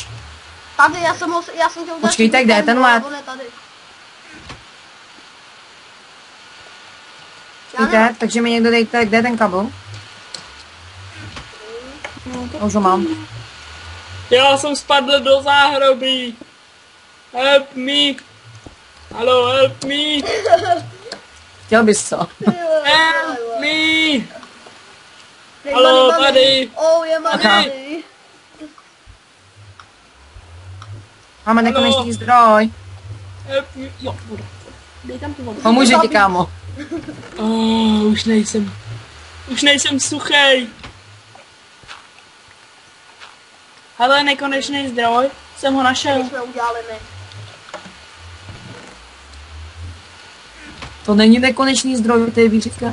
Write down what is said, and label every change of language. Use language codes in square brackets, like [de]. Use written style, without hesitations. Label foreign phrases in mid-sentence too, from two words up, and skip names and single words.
[cs] Tady já jsem chtěl udělat... Počkejte, kde je ten led? On je tady. Víte, takže mi někdo dejte, kde je ten kabel? Už ho mám. Já jsem spadl do záhrobí. [en] Help me. Hello, help me. [cs] Chtěl bys co? [en] Help me. [cs] Halo, tady. Oh, je Aha. tady. Máme nekonečný zdroj. [en] Help me. [cs] Jo, voda. Dej tam tu vodu. Pomůže ti, kámo. Už nejsem. Už nejsem suchej. Hele, nekonečný zdroj. Jsem ho našel. My jsme udělali my. To není nekonečný zdroj, to je výřivka.